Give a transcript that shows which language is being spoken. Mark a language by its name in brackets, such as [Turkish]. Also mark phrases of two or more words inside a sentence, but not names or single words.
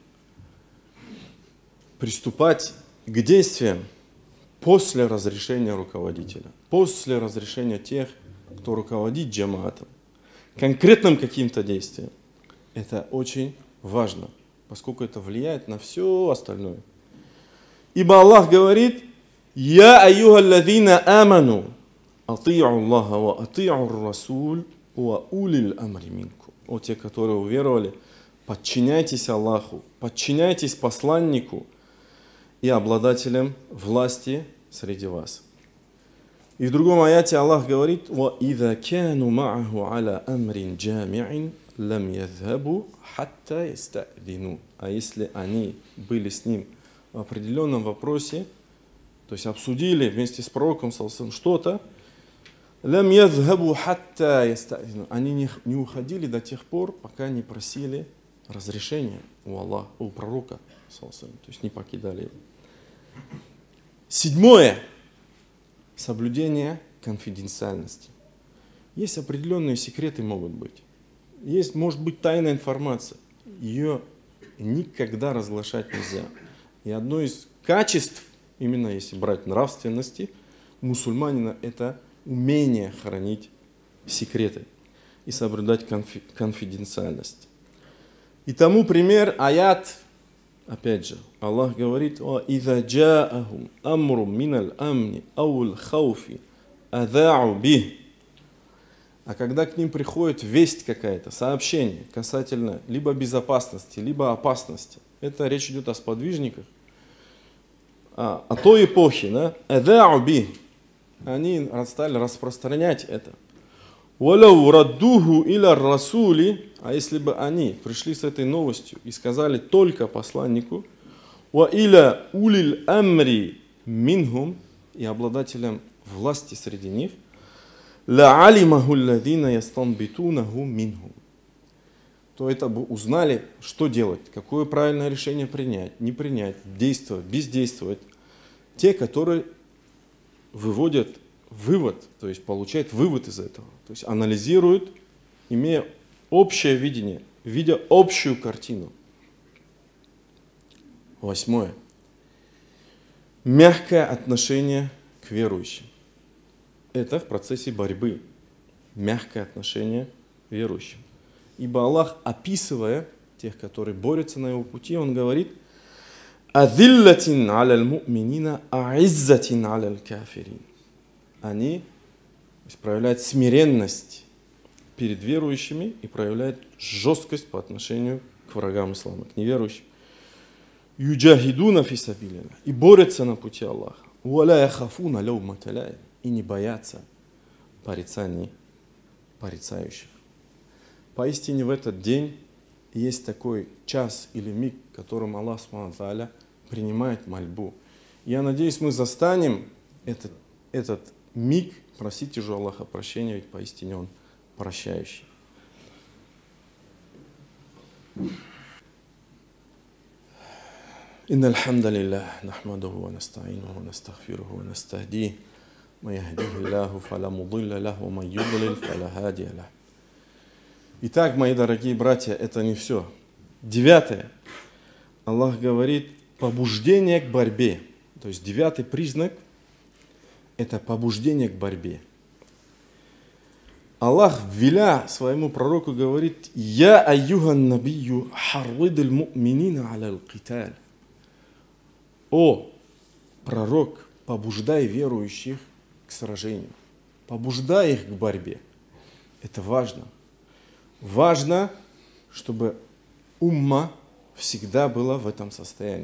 [Russian] Приступать к действиям после разрешения руководителя, после разрешения тех, кто руководит джамаатом, конкретным каким-то действием. Это очень важно, поскольку это влияет на все остальное. Ибо Аллах говорит: [Arabic] «يا أيها الذين آمنوا أطيعوا الله وأطيعوا الرسول وأولي الأمر منكم». [Russian] О те, которые уверовали, подчиняйтесь Аллаху, подчиняйтесь посланнику и обладателям власти среди вас. И в другом аяте Аллах говорит: [Arabic] وَإِذَا كَانُوا مَعَهُ عَلَى أَمْرٍ جَامِعٍ لَمْ يَذْهَبُوا حَتَّى يَسْتَأْذِنُوا. [Russian] А если они были с ним в определенном вопросе, то есть обсудили вместе с пророком что-то, [Arabic] لَمْ يَذْهَبُوا حَتَّى يَسْتَأْذِنُوا. [Russian] Они не уходили до тех пор, пока не просили разрешения у Аллаха, у пророка, то есть не покидали его. Седьмое. Соблюдение конфиденциальности. Есть определенные секреты, могут быть. Есть, может быть, тайная информация. Ее никогда разглашать нельзя. И одно из качеств, именно если брать нравственности, мусульманина, это умение хранить секреты и соблюдать конфиденциальность. И тому пример аят. Опять же, Аллах говорит: [Arabic] «وَإِذَا جَاءَهُمْ أَمْرٌ مِنَ الْأَمْنِ أَوْ الْخَوْفِ أَذَاعُوا بِهِ». [Russian] А когда к ним приходит весть какая-то, сообщение касательно либо безопасности, либо опасности, это речь идет о сподвижниках, о той эпохе, да? [Arabic] أَذَاعُوا بِهِ. [Russian] Они стали распространять это. [Arabic] وَلَوْ رَدُّوهُ إِلَى الرَّسُولِ. [Russian] А если бы они пришли с этой новостью и сказали только посланнику, [Arabic] وَإِلَى أُولِي الْأَمْرِ مِنْهُمْ, [Russian] и обладателям власти среди них, [Arabic] لَعَلِمَهُ الَّذِينَ يَسْتَنْبِتُونَهُ مِنْهُمْ, [Russian] то это бы узнали, что делать, какое правильное решение принять, не принять, действовать, бездействовать. Те, которые выводят вывод, то есть получают вывод из этого, то есть анализируют, имея общее видение, видя общую картину. Восьмое. Мягкое отношение к верующим. Это в процессе борьбы. Мягкое отношение к верующим. Ибо Аллах, описывая тех, которые борются на его пути, он говорит: [Arabic] «أذلة على المؤمنين أعزة على الكافرين». [Russian] Они проявляют смиренность перед верующими и проявляют жесткость по отношению к врагам ислама, к неверующим. [Arabic] «يجاهدون في سبيل الله», [Russian] и борются на пути Аллаха. [Arabic] «ولا يخافون لومة لائم», [Russian] и не боятся порицаний порицающих. Поистине в этот день есть такой час или миг, в котором Аллах [Arabic] سبحانه وتعالى [Russian] принимает мольбу. Я надеюсь, мы застанем этот миг. Просите же Аллаха прощения, ведь поистине Он прощающий. [Arabic] إن الحمد لله نحمده ونستعينه ونستغفره ونستهديه من يهديه الله فلا مضل له ومن يضلل فلا هادي له. [Russian] Итак, мои дорогие братья, это не все. Девятое. Аллах говорит: побуждение к борьбе. То есть девятый признак – это побуждение к борьбе. Аллах, веля своему пророку, говорит: [Arabic] «يا أيها النبي حرض المؤمنين على القتال». [Russian] О, пророк, побуждай верующих к сражению, побуждай их к борьбе. Это важно. Важно, чтобы умма всегда была в этом состоянии.